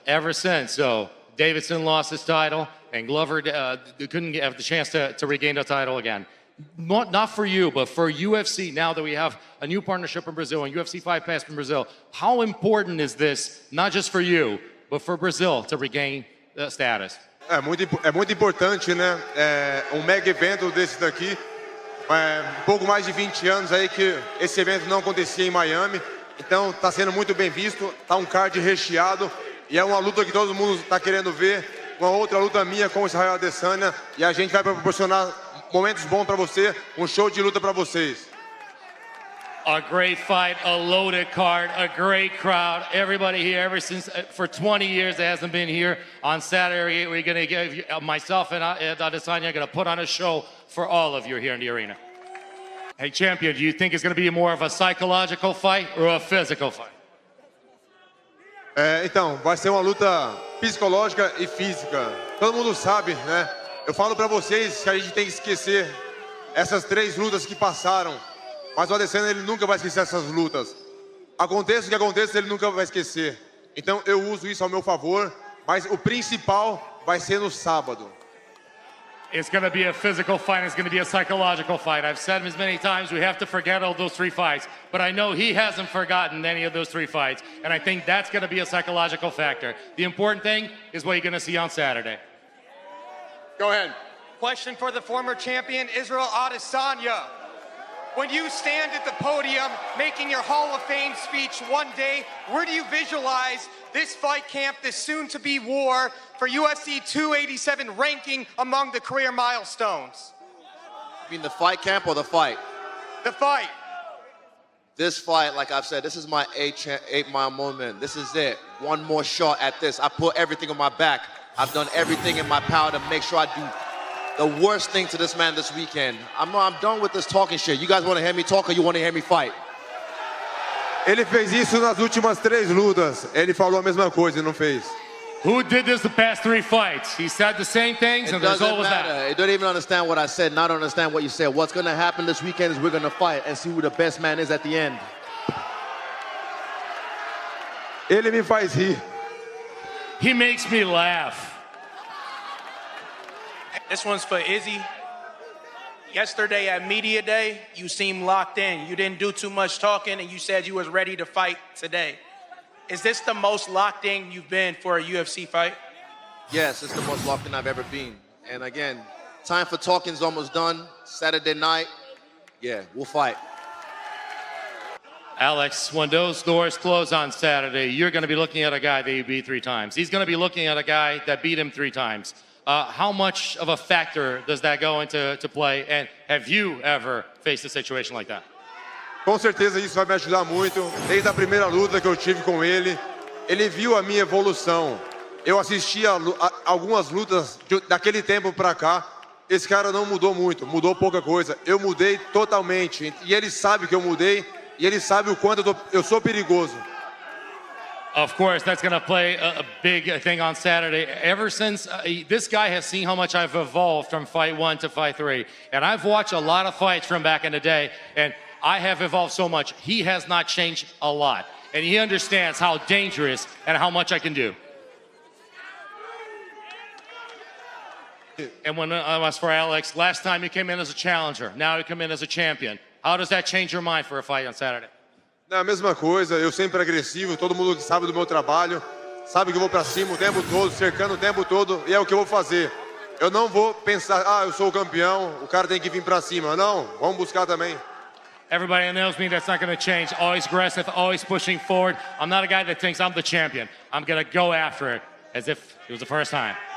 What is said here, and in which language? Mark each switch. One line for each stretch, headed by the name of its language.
English: Ever since, so Davidson lost his title, and Glover couldn't have the chance to regain the title again. Not for you, but for UFC, now that we have a new partnership in Brazil and UFC Fight Pass in Brazil, how important is this, not just for you, but for Brazil to regain the status?
Portuguese: É muito importante, né? Um mega evento desse daqui. Pouco mais de 20 anos aí que esse evento não acontecia em Miami. Então está sendo muito bem visto, está um card recheado e é uma luta que todo mundo está querendo ver. Uma outra luta minha com o Israel Adesanya e a gente vai proporcionar momentos bons para você, um show de luta para vocês.
English: A great fight, a loaded card, a great crowd. Everybody here, ever since for 20 years, that hasn't been here. On Saturday, we're going to give myself and Adesanya are going to put on a show for all of you here in the arena. Hey, champion, do you think it's going to be more of a psychological fight or a physical fight?
Portuguese: Então, vai ser uma luta psicológica e física. Todo mundo sabe, né? Eu falo pra vocês que a gente tem que esquecer essas 3 lutas que passaram. Mas o Adesanya, ele nunca vai esquecer essas lutas. Aconteça o que aconteça, ele nunca vai esquecer. Então eu uso isso ao meu favor, mas o principal vai ser no sábado.
English: It's going to be a physical fight. It's going to be a psychological fight. I've said as many times, we have to forget all those 3 fights. But I know he hasn't forgotten any of those 3 fights. And I think that's going to be a psychological factor. The important thing is what you're going to see on Saturday. Go ahead. Question for the former champion, Israel Adesanya. When you stand at the podium making your Hall of Fame speech one day, where do you visualize this fight camp, this soon-to-be war for UFC 287 ranking among the career milestones? You mean the fight camp or the fight? The fight. This fight, like I've said, this is my 8-mile moment. This is it. One more shot at this. I put everything on my back. I've done everything in my power to make sure I do the worst thing to this man this weekend. I'm done with this talking shit. You guys want to hear me talk or you want to hear me fight?
Portuguese: Ele fez isso nas últimas 3 lutas. Ele falou a mesma coisa e não fez.
English: Who did this the past 3 fights? He said the same things, and the result was that. It don't even understand what I said, not understand what you said. What's going to happen this weekend is we're going to fight and see who the best man is at the end.
Portuguese: Ele me faz rir.
English: He makes me laugh. This one's for Izzy. Yesterday at Media Day, you seemed locked in. You didn't do too much talking, and you said you was ready to fight today. Is this the most locked in you've been for a UFC fight? Yes, it's the most locked in I've ever been. And again, time for talking's almost done. Saturday night, yeah, we'll fight. Alex, when those doors close on Saturday, you're going to be looking at a guy that you beat 3 times. He's going to be looking at a guy that beat him 3 times. How much of a factor does that go into play? And have you ever faced a situation like that?
Portuguese: Com certeza isso vai me ajudar muito. Desde a primeira luta que eu tive com ele, ele viu a minha evolução. Eu assisti a algumas lutas daquele tempo pra cá. Esse cara não mudou muito, mudou pouca coisa. Eu mudei totalmente. E ele sabe que eu mudei e ele sabe o quanto eu sou perigoso.
English: Of course, that's going to play a big thing on Saturday. Ever since, this guy has seen how much I've evolved from fight 1 to fight 3. And I've watched a lot of fights from back in the day, and I have evolved so much. He has not changed a lot. And he understands how dangerous and how much I can do. And when as for Alex, last time you came in as a challenger, now you come in as a champion. How does that change your mind for a fight on Saturday?
Portuguese: É a mesma coisa, eu sempre agressivo, todo mundo que sabe do meu trabalho, sabe que eu vou pra cima o tempo todo, cercando o tempo todo, e é o que eu vou fazer. Eu não vou pensar, eu sou o campeão, o cara tem que vir pra cima. Não, vamos buscar também.
English: Everybody knows me, that's not going to change. Always aggressive, always pushing forward. I'm not a guy that thinks I'm the champion. I'm going to go after it as if it was the first time.